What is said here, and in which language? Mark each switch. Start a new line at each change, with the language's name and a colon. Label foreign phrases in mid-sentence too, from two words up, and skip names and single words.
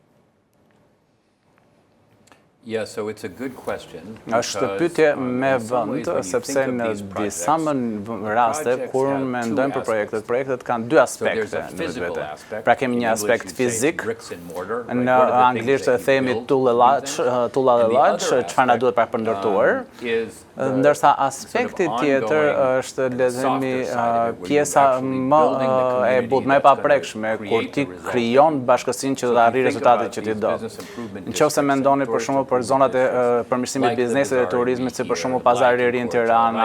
Albanian: Është pyetje me vend, sepse në disa raste kur mendojmë për projektet kanë dy aspekte në vetvete. Pra kemi një aspekt fizik, në anglisht e themi
English: tool and latch,
Albanian: çfarë na duhet për ndërtuar, ndërsa aspekti tjetër është le të themi pjesa më e butë, më e paprekshme, kur ti krijon bashkësinë që do të arrijë rezultatet që ti do. Nëse mendoni për shembull për zonat e përmirësimit të biznesit dhe turizmit, si për shembull pazari i ri në Tiranë,